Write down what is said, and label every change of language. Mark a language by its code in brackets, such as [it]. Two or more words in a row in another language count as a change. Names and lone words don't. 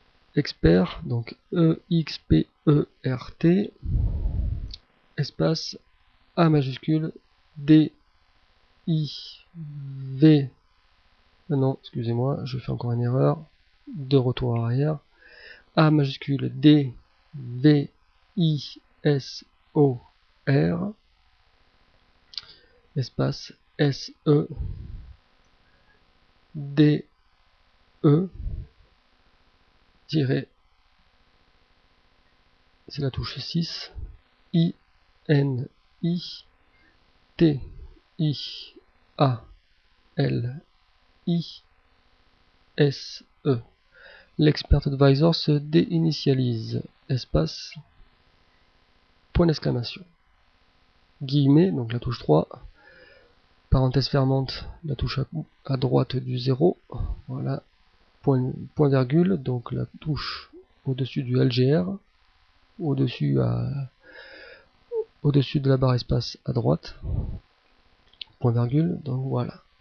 [fr] expert, donc EXPERT, espace A majuscule D I V, non, excusez-moi, je fais encore une erreur, de retour arrière, A majuscule D V I S O R, espace S E D E, tiré, c'est la touche 6, I N I T I A L I S E. L' [en] expert advisor [fr] se déinitialise, espace, point d'exclamation. Guillemets, donc la touche 3, parenthèse fermante, la touche à droite du 0, voilà, point virgule, donc la touche au-dessus du LGR, au-dessus de la barre espace à droite, point virgule, donc voilà.